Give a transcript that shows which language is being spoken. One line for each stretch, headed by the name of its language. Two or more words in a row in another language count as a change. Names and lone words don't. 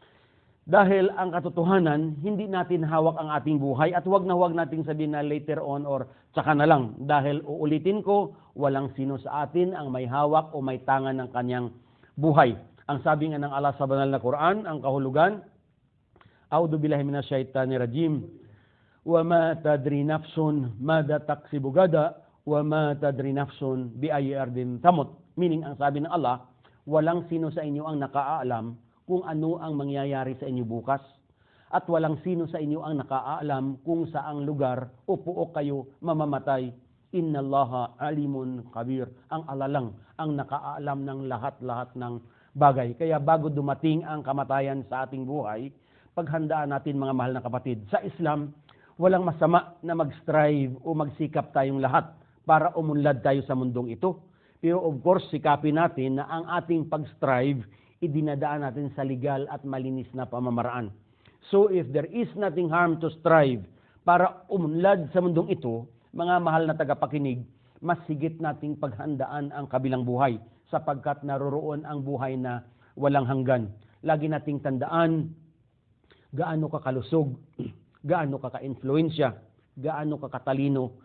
Filipino: Dahil ang katotohanan, hindi natin hawak ang ating buhay at huwag nating sabihin na
English: later on
Filipino: or tsaka na lang. Dahil uulitin ko, walang sino sa atin ang may hawak o may tangan ng kanyang buhay. Ang sabi nga ng Allah sa banal na Quran, ang kahulugan,
Arabic: أعوذ بالله من الشيطان الرجيم, وما تدري نفس ماذا تكسب غدا وما تدري نفس بأي أرض تموت.
Filipino: Meaning, ang sabi ng Allah, walang sino sa inyo ang nakaalam kung ano ang mangyayari sa inyo bukas. At walang sino sa inyo ang nakaalam kung saang lugar o puok kayo mamamatay.
Arabic: إن الله عليم كبير.
Filipino: Ang Allah lang ang nakaalam ng lahat-lahat ng bagay. Kaya bago dumating ang kamatayan sa ating buhay, paghandaan natin mga mahal na kapatid. Sa Islam, walang masama na mag-strive o magsikap tayong lahat para umunlad tayo sa mundong ito. Pero
English: of course,
Filipino: sikapin natin na ang ating pag-strive, idinadaan natin sa legal at malinis na pamamaraan.
English: So if there is nothing harm to strive
Filipino: para umunlad sa mundong ito, mga mahal na tagapakinig, mas sigit nating paghandaan ang kabilang buhay sapagkat naroroon ang buhay na walang hanggan. Lagi nating tandaan gaano ka kalusog, gaano ka ka-influensya, gaano ka katalino.